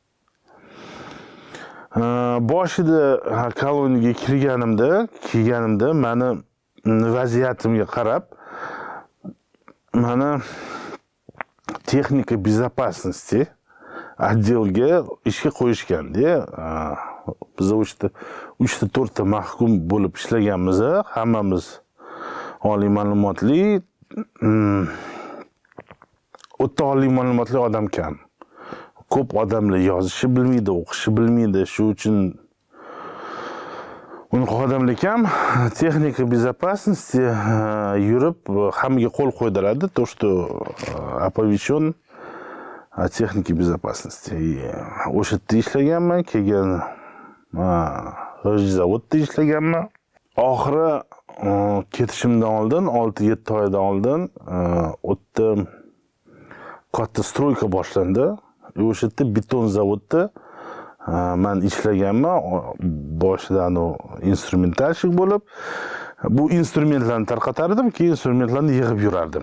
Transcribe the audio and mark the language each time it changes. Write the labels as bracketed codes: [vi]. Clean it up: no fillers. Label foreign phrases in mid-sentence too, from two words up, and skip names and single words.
[uz] Boshida koloniyaga kelganimda meni vaziyatimga qarab meni [ru] texnika безопасности отделga [uz] ishga qo'yishganda, biz o'shda 3 ta 4 ta mahkum bo'lib ishlaganmiz, hammamiz oliy ma'lumotli, o'ta oliy ma'lumotli odam kam. Ko'p odamlar yozishni bilmaydi, o'qishni bilmaydi, shu uchun unaqa odamlar kam. [ru] Texnika безопасности [uz] yurib hammaga qo'l qo'ydiradi, [ru] то что оповещен о технике безопасности. [uz] O'sha yerda ishlaganman, keyin zavodda ishlaganman. Oxiri ketishimdan oldin 6-7 oydan oldin o'tda katta stroyka boshlandi. O'sha yerda beton zavodda men ishlaganman boshidan u instrumentalshik bo'lib, bu instrumentlarni tarqatardim, keyin instrumentlarni yig'ib yurardim.